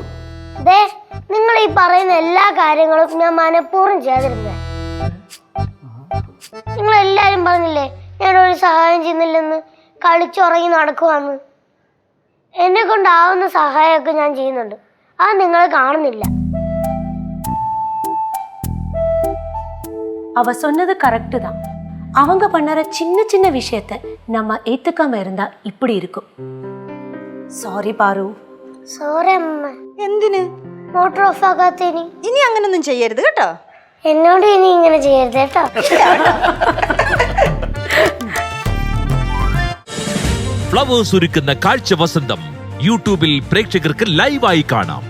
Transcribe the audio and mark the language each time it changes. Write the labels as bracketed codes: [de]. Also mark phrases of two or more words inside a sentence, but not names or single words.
[ml] ദേ നിങ്ങൾ ഈ പറയുന്ന എല്ലാ കാര്യങ്ങളും ഞാൻ മനഃപൂർവ്വം ചെയ്യാതിരുന്നേ. നിങ്ങൾ എല്ലാരും പറഞ്ഞില്ലേ ഞാൻ ഒരു സഹായം ചെയ്യുന്നില്ലെന്ന്, കളിച്ചുറങ്ങി നടക്കുവാന്ന്. എന്നെ കൊണ്ടാവുന്ന സഹായമൊക്കെ ഞാൻ ചെയ്യുന്നുണ്ട്. അത് നിങ്ങൾ കാണുന്നില്ല. [ta] அவ சொன்னது கரெக்ட் தான். அவங்க பண்ணற சின்ன சின்ன விஷயத்தை நம்ம ஏத்துக்காம இருந்தா இப்படி இருக்கும். சாரி பாரு. [ml] സോറി അമ്മ. എന്തിന്? മോട്ടോർ ഓഫ് ആക്കാത്തതിന്. ഇനി അങ്ങനൊന്നും ചെയ്യരുത് കേട്ടോ. എന്നോട് ഇനി ഇങ്ങനെ ചെയ്യരുത് കേട്ടോ. ഫ്ലവേഴ്സ് ഒരുക്കുന്ന കാഴ്ച വസന്തം യൂട്യൂബിൽ പ്രേക്ഷകർക്ക് ലൈവായി കാണാം.